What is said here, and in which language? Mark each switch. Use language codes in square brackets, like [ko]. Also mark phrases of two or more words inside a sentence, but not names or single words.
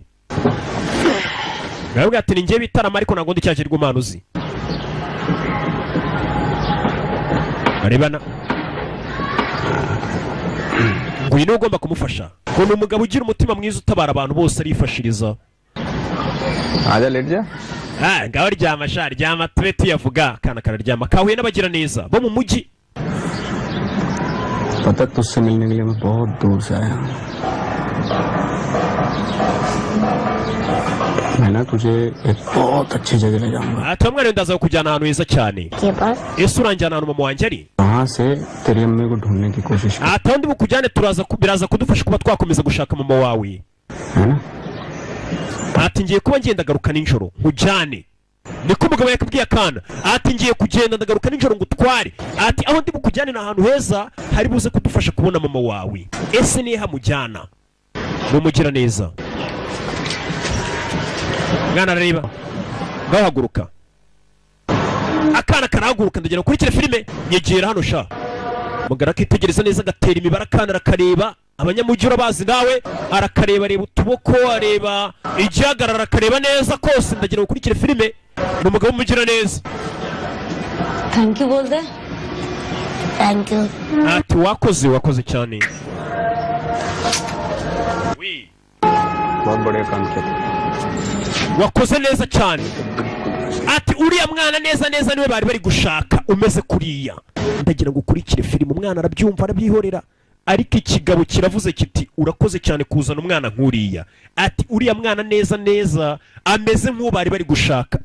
[rw] Ngaho ati ni ngiye bita Rama ariko ntago ndi cyagirwamana uzi. Arebana. Ngwino ugomba kumufasha. ngo ni umugabo ugira umutima mwiza utabara abantu bose arifashiriza. [hi] आजा लेट जा. [rw] Ngaho ryama sha ryama tube tuyavuga akana kararyama kahuye n'abagira neza bo mu mujyi. [hi] पता तुझसे मिलने के लिए मैं बहुत दूर से आया हूँ. मैं ना तुझे एक बहुत अच्छी जगह ले जाऊंगा. [rw] Tomwana ndaza kujyana ahantu heza cyane. Ese uranjyana ahantu mama wanjye ari? [hi] वहाँ से तेरी अम्मी को ढूंढने की कोशिश कर. [rw] Ndi bukujyane biraza kudufasha kuba twakomeza gushaka mama wawe. [hi] है ना? [rw] Ngiye kuba ngenda garuka ninjoro nkujyane. Niko umugabo yakubwiye akana. Ngiye kugenda ndagaruka ninjoro ngutware. Aho ndi bukujyane na ahantu heza hari buze kudufasha kubona mama wawe. Ese nihe hamujyana? Mumugira neza. Mwana areba. Gahaguruka. Akana karahaguruka ndagera kurikira filime nyegera hano sha. Mugara kitegereza neza gatera imibara akana arakareba. Abanyamujyi bazi nawe arakareba areba utuboko areba igihagarara akareba neza kose ndagera gukurikira filime n'umugabo umugira neza. [en] Thank you [hi] बोल दे. [en] Thank you. [rw] Wakoze cyane. Oui. [hi] बहुत बड़े काम किया. [rw] Wakoze neza cyane. Uriya mwana neza niwe bari gushaka umeze kuriya. Ndagira gukurikira filime umwana arabyumva arabyihorera. Ariko ikigabo kiravuze kiti urakoze cyane kuzana umwana nkuriya. Uriya mwana neza ameze nk'uwo bari gushaka.